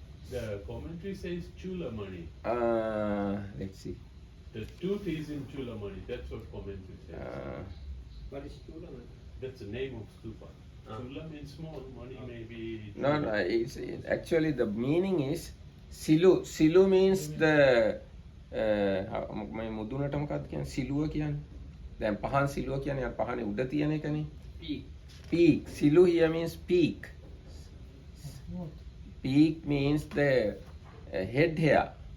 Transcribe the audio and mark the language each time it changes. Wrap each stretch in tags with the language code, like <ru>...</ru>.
<en>The commentary says Chulamani. Let's see. The tooth is in Chulamani. That's what commentary says. What is Chulamani? That's the name of stupa. Chula means small, money maybe. No, it's actually the meaning is silu. Silu means the</en> <si>මේ මුදුනට මොකක්ද කියන්නේ සිලුව කියන්නේ. දැන් පහන් සිලුව කියන්නේ අර පහනේ උඩ තියෙන එකනේ.</si> <en>Peak. Peak. Silu here means peak. Peak means the head hair.</en>